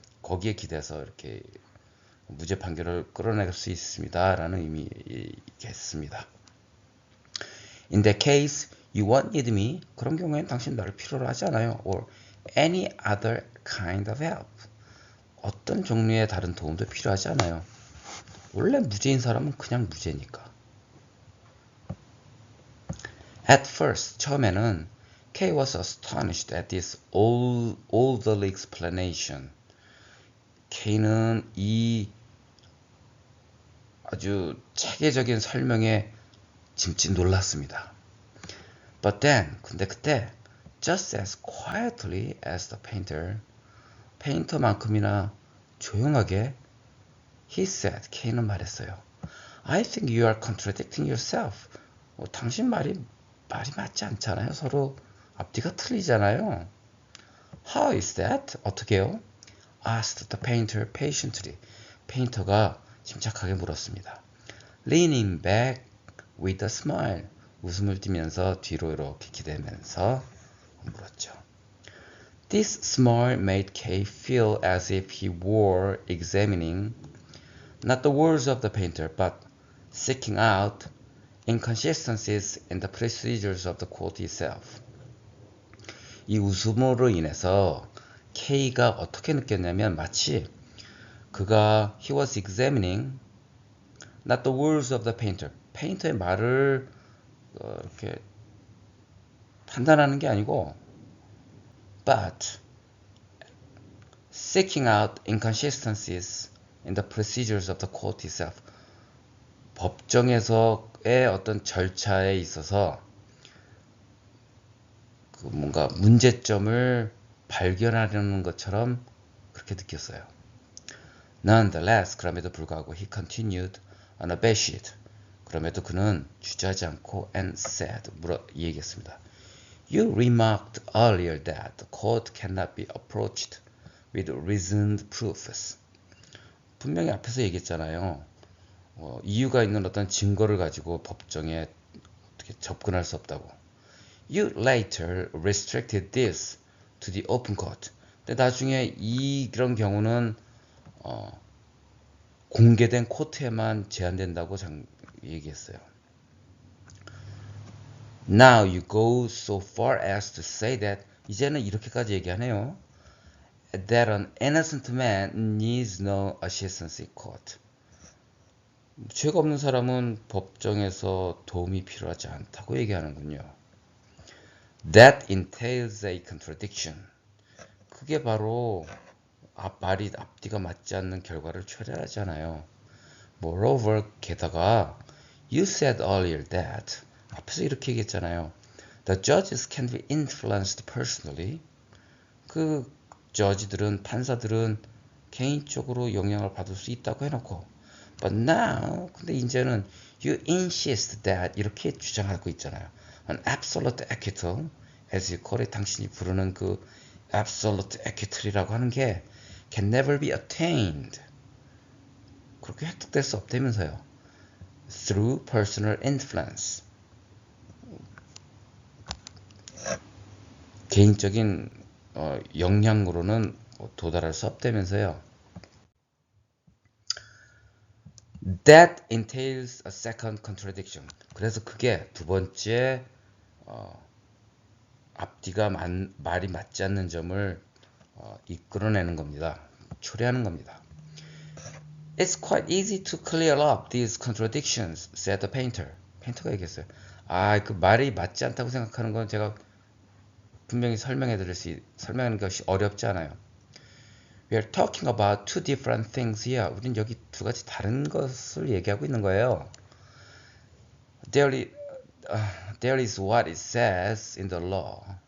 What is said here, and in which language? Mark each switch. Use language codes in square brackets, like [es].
[ko] 거기에 기대서 이렇게 무죄 판결을 끌어낼 수 있습니다. 라는 의미겠습니다. [en] In that case, you won't need me. [ko] 그런 경우에는 당신 나를 필요로 하지 않아요. [en] Or any other kind of help. [ko] 어떤 종류의 다른 도움도 필요하지 않아요. 원래 무죄인 사람은 그냥 무죄니까. [en] At first, [ko] 처음에는 [en] Kay was astonished at this orderly explanation. [ko] Kay는 이 아주 체계적인 설명에 짐짓 놀랐습니다. [en] But then, [ko] 근데 그때 [en] just as quietly as the painter, [ko] 페인터만큼이나 조용하게 [en] he said, [ko] Kay는 말했어요. [en] I think you are contradicting yourself. [ko] 당신 말이 맞지 않잖아요. 서로 앞뒤가 틀리잖아요. [en] How is that? [ko] 어떻게요? [en] asked the painter patiently. [ko] 페인터가 침착하게 물었습니다. [en] Leaning back with a smile. [ko] 웃음을 띠면서 뒤로 이렇게 기대면서 물었죠. [en] This smile made Kay feel as if he were examining not the words of the painter, but seeking out inconsistencies in the procedures of the quote itself. [ko] 이 웃음으로 인해서 K가 어떻게 느꼈냐면 마치 그가 [en] he was examining not the words of the painter. [ko] 페인터의 말을 이렇게 판단하는 게 아니고 [en] but seeking out inconsistencies in the procedures of the court itself. [ko] 법정에서의 어떤 절차에 있어서 그 뭔가 문제점을 발견하려는 것처럼 그렇게 느꼈어요. [en] Nonetheless, [ko] 그럼에도 불구하고 [en] he continued unabashed. [ko] 그럼에도 그는 주저하지 않고 [en] and said, [ko] 얘기했습니다. [en] You remarked earlier that the court cannot be approached with reasoned proofs. [ko] 분명히 앞에서 얘기했잖아요. 이유가 있는 어떤 증거를 가지고 법정에 어떻게 접근할 수 없다고. [en] You later restricted this to the open court. [ko] 근데 나중에 이런 경우는 공개된 코트에만 제한된다고 얘기했어요. [en] Now you go so far as to say that [ko] 이제는 이렇게까지 얘기하네요. [en] That an innocent man needs no assistance in court. [ko] 죄가 없는 사람은 법정에서 도움이 필요하지 않다고 얘기하는군요. [en] That entails a contradiction. [ko] 그게 바로 말이 앞뒤가 맞지 않는 결과를 초래하잖아요. [en] Moreover, [ko] 게다가 [en] you said earlier that [ko] 앞에서 이렇게 얘기했잖아요. [en] The judges can be influenced personally. [ko] 그 저지들은 판사들은 개인적으로 영향을 받을 수 있다고 해놓고 [en] But now, [ko] 근데 이제는 [en] you insist that [ko] 이렇게 주장하고 있잖아요. [en] An absolute acquittal, as you call it, [ko] 당신이 부르는 그 absolute acquittal이라고 하는 게 [en] can never be attained. [ko] 그렇게 획득될 수 없다면서요. [en] Through personal influence. [ko] 개인적인 영향으로는 도달할 수 없다면서요. [en] That entails a second contradiction. [ko] 그래서 그게 두 번째 앞뒤가 말이 맞지 않는 점을 이끌어내는 겁니다. 초래하는 겁니다. [en] It's quite easy to clear up these contradictions, said the painter. [ko] 페인터가 얘기했어요. 그 말이 맞지 않다고 생각하는 건 제가 분명히 설명하는 것이 어렵지 않아요. [en] We are talking about two different things here. [ko] 우린 여기 두 가지 다른 것을 얘기하고 있는 거예요. [en] There is what it says in the law.